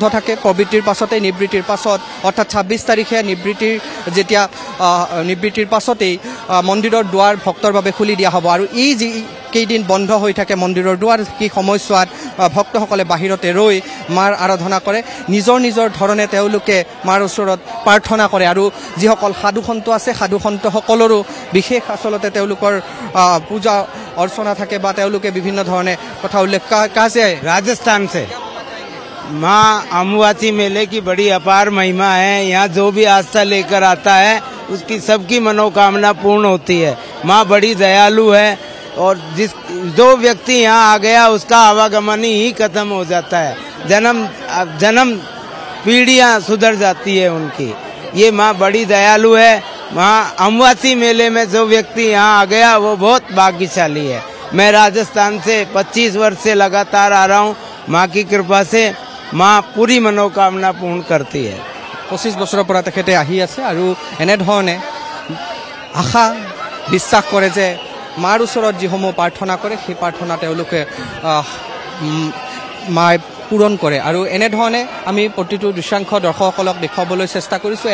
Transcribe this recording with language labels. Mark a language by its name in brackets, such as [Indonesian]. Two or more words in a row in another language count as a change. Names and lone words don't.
[Assamese] থাকে পবিত্ৰৰ পাছতে নিবৃত্তিৰ পাছত অৰ্থাৎ 26 তাৰিখে নিবৃত্তিৰ পাছতেই মন্দিৰৰ দুৱাৰ ভক্তৰ বাবে খুলি দিয়া হ'ব আৰু এই যি কেইদিন বন্ধ হৈ থাকে মন্দিৰৰ দুৱাৰ সেই সময়ছোৱাত ভক্তসকলে বাহিৰতে ৰৈ মাৰ আৰাধনা কৰে নিজৰ ধৰণে তেওঁলোকে মাৰ ওচৰত প্ৰাৰ্থনা কৰে আৰু যিসকল সাধু সন্ত আছে সাধু সন্ত সকলৰো বিশেষ আসলতে তেওঁলোকৰ পূজা অৰ্চনা থাকে বা তেওঁলোকে বিভিন্ন ধৰণে কথা উল্লেখ কাছে [Hindi] राजस्थान से माँ अम्बुबासी मेले की बड़ी अपार महिमा है। यहाँ जो भी आस्था लेकर आता है उसकी सबकी मनोकामना पूर्ण होती है। माँ बड़ी दयालु है और जो व्यक्ति यहाँ आ गया उसका आवागमन ही खत्म हो जाता है। जन्म पीढ़ियाँ सुधर जाती है उनकी। ये माँ बड़ी दयालु है। माँ अम्बुबासी मेले में जो व्यक्ति यहाँ आ गया वो बहुत भाग्यशाली है। मैं राजस्थान से 25 वर्ष से लगातार आ रहा हूँ। माँ की कृपा से माँ पूरी मनोकामना पूर्ण करती है। [Assamese] 25 বছৰৰ পৰা তেখেতে আহি আছে আৰু এনেধৰণে আশা বিশ্বাস কৰে যে মাৰ ওচৰত যিসমূহ প্ৰাৰ্থনা কৰে সেই প্ৰাৰ্থনা তেওঁলোকে মায়ে পূৰণ কৰে আৰু এনেধৰণে আমি প্ৰতিটো দৃশ্যাংশ দৰ্শকসকলক দেখুৱাবলৈ চেষ্টা কৰিছোঁ।